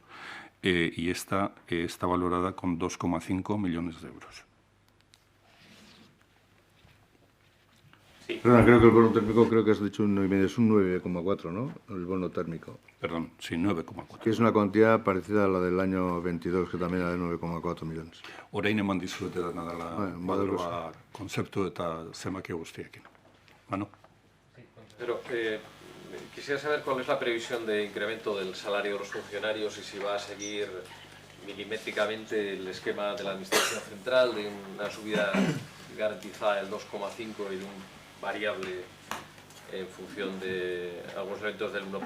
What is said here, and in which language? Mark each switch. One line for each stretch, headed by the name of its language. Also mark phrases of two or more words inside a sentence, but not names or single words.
Spanish: Y esta está valorada con 2,5 millones de euros. Sí. Perdona, creo que el bono térmico, creo que has dicho un 9,5, es un 9,4, ¿no? El bono térmico. Perdón, sí, 9,4. Que es una cantidad parecida a la del año 22, que también era de 9,4 millones.
Basque: Orain eman dizuete dena dela badroa konzeptu eta zenbaki guztiekin. Mano?
Spanish: Pero quisiera saber cuál es la previsión de incremento del salario de los funcionarios y si va a seguir milimétricamente el esquema de la Administración Central de una subida garantizada del 2,5 y de un variable en función de algunos elementos del 1%.